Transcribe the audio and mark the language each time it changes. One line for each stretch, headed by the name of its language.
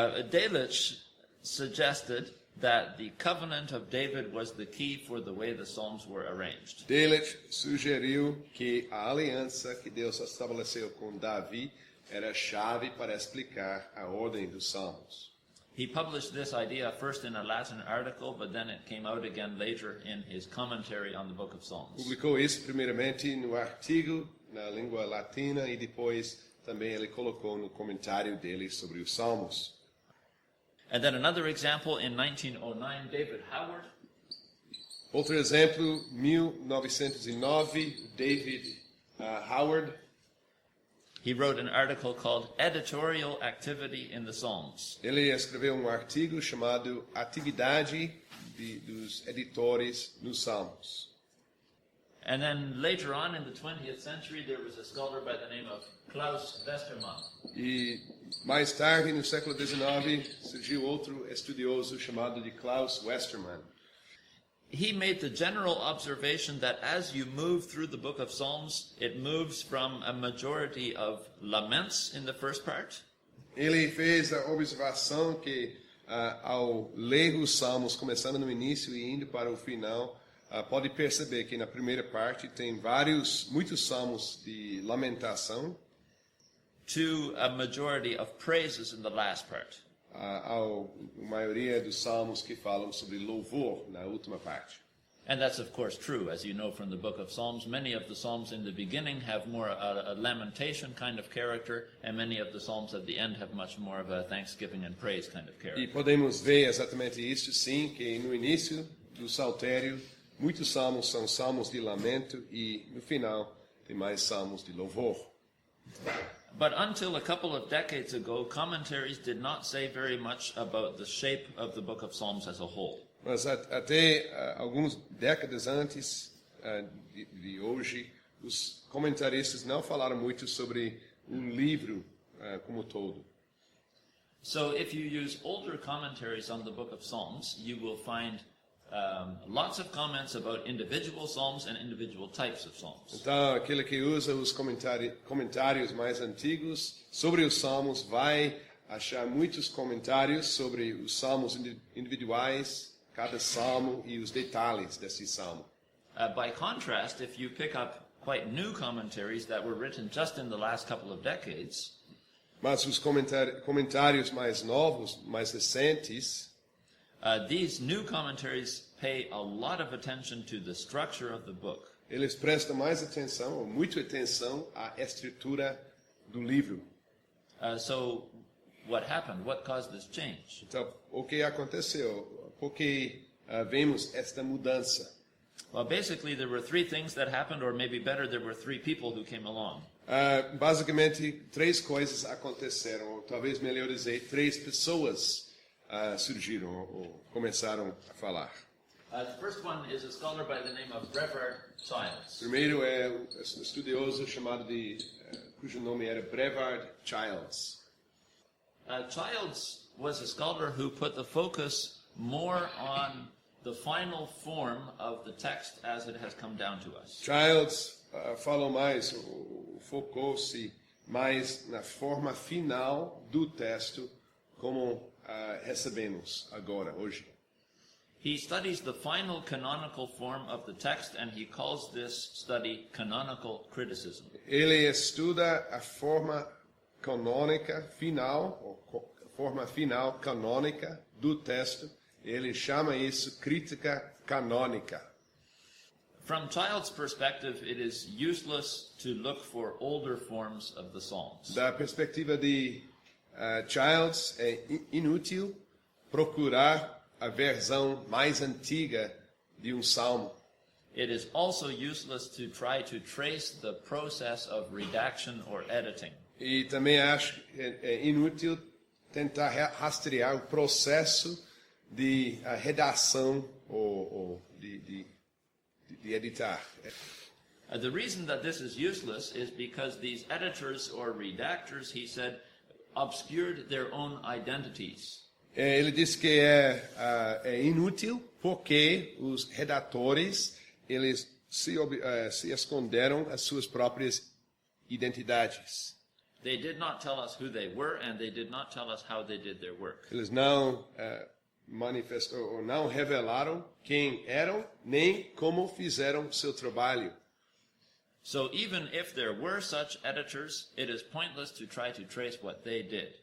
English: Delitzsch suggested that the covenant of David was the key for the way the Psalms were arranged.
Portuguese: Delitzsch sugeriu que a aliança que Deus estabeleceu com Davi era a chave para explicar a ordem dos Salmos.
English: He published this idea first in a Latin article, but then it came out again later in his commentary on the book of Psalms.
Portuguese: Publicou isso primeiramente no artigo na língua latina e depois também ele colocou no comentário dele sobre os Salmos.
English: And then another example, in 1909, David Howard.
Portuguese: Outro exemplo, 1909, David Howard.
English: He wrote an article called Editorial Activity in the Psalms.
Portuguese: Ele escreveu um artigo chamado Atividade dos Editores nos Salmos.
English: And then later on in the 20th century, there was a scholar by the name of Klaus Westermann.
Portuguese: E mais tarde, no século XIX, surgiu outro estudioso chamado de Klaus Westermann.
English: He made the general observation that as you move through the book of Psalms, it moves from a majority of laments in the first part.
Portuguese: Ele fez a observação que ao ler os Salmos, começando no início e indo para o final, pode perceber que na primeira parte tem muitos salmos de lamentação,
English: to a majority of praises in the last part.
Portuguese: A maioria dos salmos que falam sobre louvor na última parte.
English: And that's of course true, as you know from the book of Psalms. Many of the Psalms in the beginning have more a lamentation kind of character, and many of the Psalms at the end have much more of a thanksgiving and praise kind of character.
Portuguese: E podemos ver exatamente isso, sim, que no início do saltério, muitos salmos são salmos de lamento e no final tem mais salmos de louvor.
English: But until a couple of decades ago, commentaries did not say very much about the shape of the book of Psalms as a whole.
Portuguese: Mas até algumas décadas antes de hoje, os comentaristas não falaram muito sobre livro como todo.
English: So if you use older commentaries on the book of Psalms, you will find lots of comments about individual psalms and individual types of psalms.
Portuguese: Então, aquele que usa os comentários mais antigos sobre os salmos vai achar muitos comentários sobre os salmos individuais, cada salmo e os detalhes desse salmo.
English: By contrast, if you pick up quite new commentaries that were written just in the last couple of decades,
Portuguese: mas os comentários mais novos, mais recentes,
English: these new commentaries pay a lot of attention to the structure of the book.
Portuguese: Eles prestam mais atenção, ou muita atenção, à estrutura do livro.
English: So, what happened? What caused this change?
Portuguese: Então, o que aconteceu? Por que vemos esta mudança?
English: Well, basically, there were three things that happened, or maybe better, there were three people who came along.
Portuguese: Basicamente, três coisas aconteceram, ou talvez melhor dizer, três pessoas surgiram ou começaram a falar.
English: The first one is a scholar by the name of Brevard Childs.
Portuguese: Primeiro é um estudioso chamado cujo nome era Brevard Childs.
English: Childs was a scholar who put the focus more on the final form of the text as it has come down to us.
Portuguese: Childs falou mais, focou-se mais na forma final do texto como recebemos agora, hoje.
English: He studies the final canonical form of the text, and he calls this study canonical criticism.
Portuguese: Ele estuda a forma canônica final, ou forma final canônica do texto, Ele chama isso crítica canônica.
English: From Child's perspective, it is useless to look for older forms of the Psalms.
Portuguese: Da perspectiva de Childs, é inútil procurar a versão mais antiga de salmo.
English: It is also useless to try to trace the process of redaction or editing.
Portuguese: E também acho que é inútil tentar rastrear o processo de redação ou de editar.
English: The reason that this is useless is because these editors or redactors, he said, obscured their own identities.
Portuguese: Ele disse que é inútil porque os redatores eles se esconderam as suas próprias identidades.
English: They did not tell us who they were, and they did not tell us how they did their work.
Portuguese: Eles não manifestaram ou não revelaram quem eram nem como fizeram seu trabalho.
English: So even if there were such editors, it is pointless to try to trace what they did.